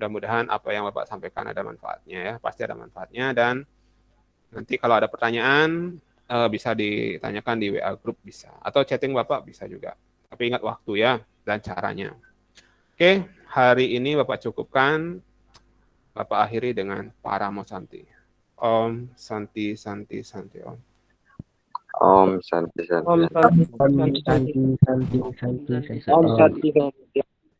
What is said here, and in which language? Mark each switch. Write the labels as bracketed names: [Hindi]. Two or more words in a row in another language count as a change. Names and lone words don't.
[Indonesian] mudah-mudahan apa yang Bapak sampaikan ada manfaatnya ya, pasti ada manfaatnya. Dan nanti kalau ada pertanyaan bisa ditanyakan di WA grup bisa, atau chatting Bapak bisa juga. Tapi ingat waktu ya dan caranya. Oke, hari ini Bapak cukupkan. Bapak akhiri dengan Paramo Santi. [Sanskrit] Om Santi Santi Santi Om. Om Santi Santi. Om Santi Santi Santi Santi Santi. Om Santi Santi.